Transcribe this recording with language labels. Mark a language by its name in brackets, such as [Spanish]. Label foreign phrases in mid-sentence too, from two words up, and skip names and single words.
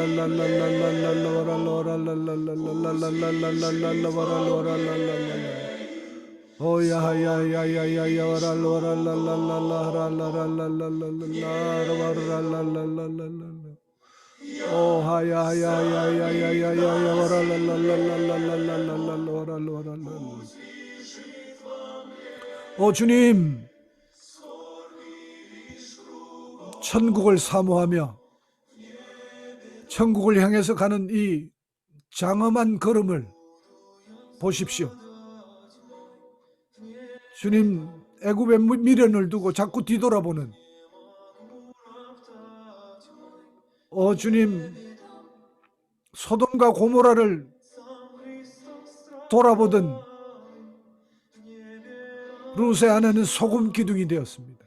[English] Oh, yeah, yeah, yeah, yeah, yeah, yeah. Oh, yeah, yeah, yeah, yeah, yeah, yeah, yeah. [Korean] 오 주님, 천국을 사모하며 천국을 향해서 가는 이 장엄한 걸음을 보십시오. 주님, 애굽에 미련을 두고 자꾸 뒤돌아보는, 주님, 소돔과 고모라를 돌아보던 루세 아내는 소금 기둥이 되었습니다.